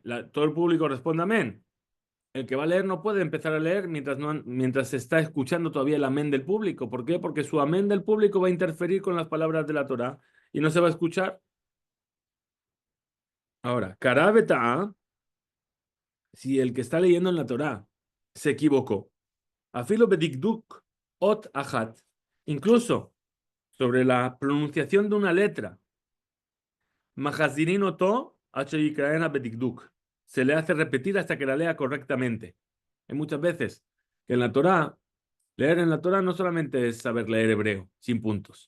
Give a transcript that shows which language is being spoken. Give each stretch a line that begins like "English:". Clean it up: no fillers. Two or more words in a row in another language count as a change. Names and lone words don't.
Spanish: Todo el público responde amén. El que va a leer no puede empezar a leer mientras se está escuchando todavía el amén del público. ¿Por qué? Porque su amén del público va a interferir con las palabras de la Torah y no se va a escuchar. Ahora, Karabeta, si el que está leyendo en la Torah se equivocó,
Hebrew: אפילו בדקדוק אות אחת,
Spanish: incluso sobre la pronunciación de una letra,
Hebrew: מחזירין אותו, בדקדוק.
Spanish: Se le hace repetir hasta que la lea correctamente. Hay muchas veces que en la Torá, leer en la Torá no solamente es saber leer hebreo, sin puntos.